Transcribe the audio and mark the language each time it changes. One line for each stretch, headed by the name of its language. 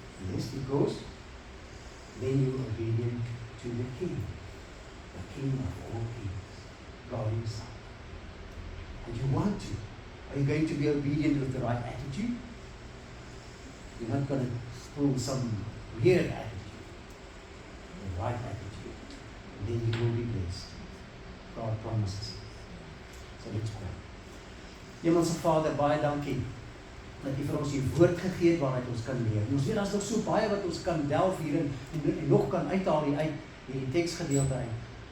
English: Yes, because then you are obedient to the King of all kings, God himself. And you want to. Are you going to be obedient with the right attitude? You're not going to pull some weird attitude. The right attitude. And then you will be blessed. God promises. So let's pray.
Afrikaans: Hemelse Vader, baie dankie dat U vir ons die woord gegee het waaruit ons kan leer. Ons weet, daar is nog so baie wat ons kan delf hierin en nog kan uithaal uit hierdie teksgedeelte uit.